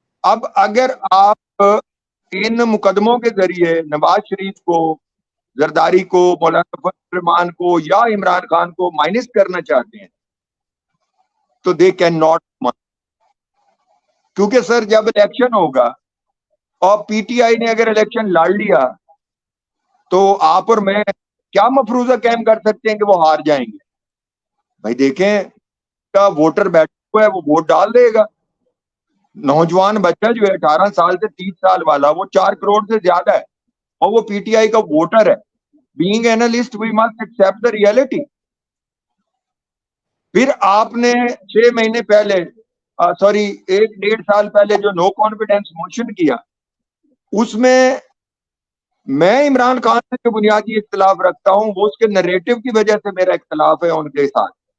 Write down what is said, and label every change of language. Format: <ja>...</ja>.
<ur>اب اگر آپ ان مقدموں کے ذریعے نواز شریف کو, زرداری کو, مولانا فضل الرحمان کو یا عمران خان کو مائنس کرنا چاہتے ہیں تو</ur> <en>they can not,</en> <ur>کیونکہ سر جب الیکشن ہوگا اور پی ٹی آئی نے اگر الیکشن لڑ لیا تو آپ اور میں کیا مفروضہ قائم کر سکتے ہیں کہ وہ ہار جائیں گے؟ بھائی دیکھیں, کا ووٹر بیٹھا ہوا ہے وہ ووٹ ڈال دے گا. نوجوان بچہ جو ہے 18 سال سے 30 سال والا, وہ 4 کروڑ سے زیادہ ہے اور وہ پی ٹی آئی کا ووٹر ہے.</ur> <en>Being analyst we must accept the reality.</en> <ur>پھر آپ نے 6 مہینے پہلے, سوری 1.5 سال پہلے جو نو کانفیڈنس موشن کیا, اس میں عمران خان سے جو بنیادی اختلاف رکھتا ہوں وہ اس کے نریٹو کی وجہ سے میرا اختلاف ہے ان کے ساتھ.</ur>